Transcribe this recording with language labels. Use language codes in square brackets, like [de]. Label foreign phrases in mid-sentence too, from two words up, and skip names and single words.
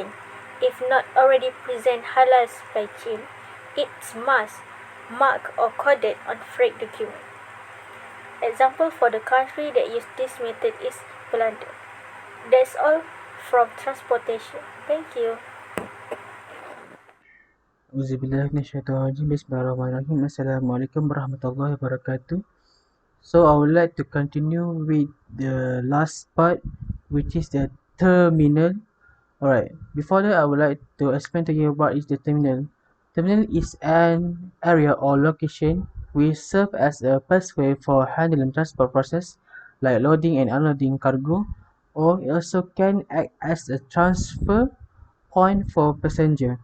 [en] If not already present halal supply chain, it's must mark or coded on freight document. Example for the country that use this method is Belanda. That's all from transportation. Thank you. [ar] بسم الله الرحمن الرحيم. السلام عليكم ورحمة الله وبركاته. [en] So I would like to continue with the last part, which is the terminal. Alright, before that I would like to explain to you what is the terminal. Terminal is an area or location which serve as a pathway for handling transport process like loading and unloading cargo, or it also can act as a transfer point for passenger.